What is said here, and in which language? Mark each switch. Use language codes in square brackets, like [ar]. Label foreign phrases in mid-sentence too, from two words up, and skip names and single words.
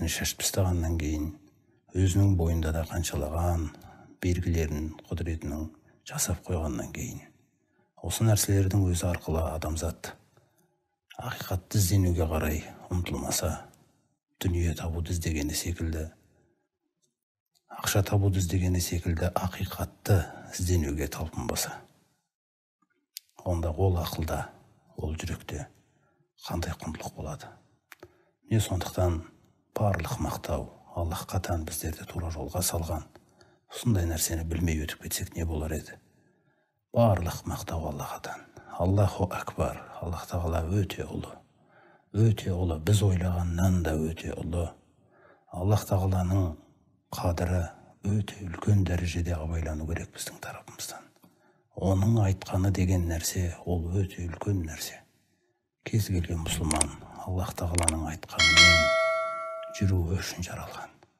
[kk] шашып тастағаннан кейін, өзінің бойында да қаншалаған белгілерін құдіретінің жасап қойғаннан кейін, осы нәрселердің өзі арқылы адамзат ақиқатты ізденуге қарай ұмтылмаса, дүние табуды іздегені секілді, ақша табуды іздегені секілді ақиқатты ізденуге талпынбаса, онда ол ақылда, ол жүректе қандай құндылық болады? Сондықтан барлық мақтау Аллахқа тән біздерді тура жолға салған. Осындай нәрсені білмей өтіп кетсек не болар еді? Барлық мақтау Аллахқа тән. [ar] الله أكبر. [kk] Аллах тағала өте ұлы. Өте ұлы, біз ойлағаннан да өте ұлы. Аллах тағаланың қадірі өте үлкен дәрежеде абайлану керек біздің тарапымыздан. Оның айтқаны деген нәрсе, ол өте үлкен нәрсе. Кез келген мұсылман Аллах тағаланың айтқанымен жүруі үшін жаралған.